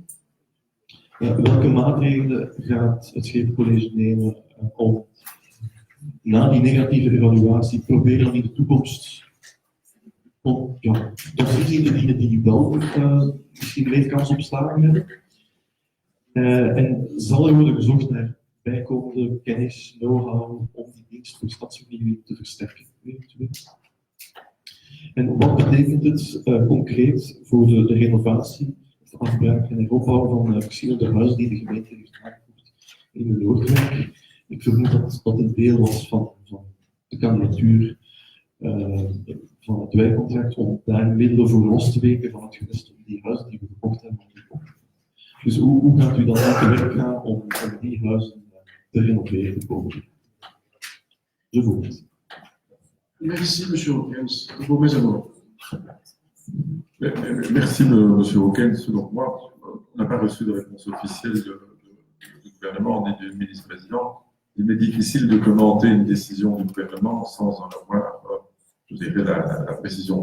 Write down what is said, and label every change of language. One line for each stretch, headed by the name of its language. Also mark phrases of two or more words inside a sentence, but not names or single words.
Dutch: Welke maatregelen gaat het Schepencollege nemen om na die negatieve evaluatie proberen dan in de toekomst dossiers in te dienen die wel misschien meer kans op slagen hebben? En zal er worden gezocht naar bijkomende kennis, know-how om die dienst voor stadsvernieuwing te versterken? En wat betekent het concreet voor de renovatie, de afbraak en heropbouw van verschillende huizen die de gemeente heeft aangevoerd in de Noordwijk? Ik vermoed dat dat een deel was van de kandidatuur van het wijkcontract om daar middelen voor los te weken van het gewest om die huizen die we gekocht hebben. Dus hoe gaat u dan te werk gaan om die huizen te renoveren boven? Enzovoort.
French: Merci, monsieur Hawkins. Vos mes amours. Merci, monsieur Hawkins. Donc moi, on n'a pas reçu de réponse officielle du gouvernement ni du ministre-président. Il m'est difficile de commenter une décision du gouvernement sans en avoir, je dirais, la précision.